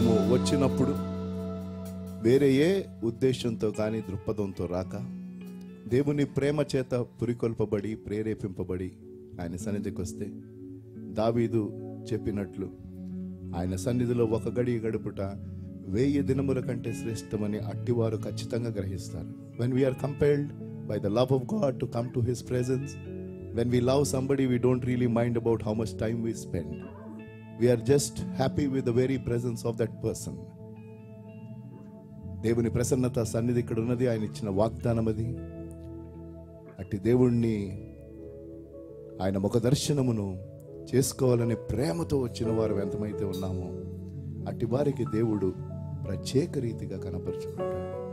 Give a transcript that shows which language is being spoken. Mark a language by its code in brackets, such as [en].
[te] వచ్చినప్పుడు వేరే ఏ ఉద్దేశంతో కానీ దృక్పథంతో రాక దేవుని ప్రేమ చేత పురికొల్పబడి ప్రేరేపింపబడి ఆయన సన్నిధికి వస్తే దావీదు చెప్పినట్లు ఆయన సన్నిధిలో ఒక గడి గడుపుట 1000 దినముల కంటే శ్రేష్టమని అట్టివారు ఖచ్చితంగా గ్రహిస్తారు. [en] When we are compelled by the love of God to come to His presence, when we love somebody, we don't really mind about how much time we spend. We are just happy with the very presence of that person. [te] దేవుని ప్రసన్నత సన్నిధి ఇక్కడ ఉన్నది, ఆయన ఇచ్చిన వాగ్దానం అది. అట్టి దేవుణ్ణి ఆయన ముఖ దర్శనమును చేసుకోవాలనే ప్రేమతో వచ్చిన వారు ఎంతమైతే ఉన్నామో అట్టి వారికి దేవుడు ప్రత్యేక రీతిగా కనపరుచుకుంటాడు.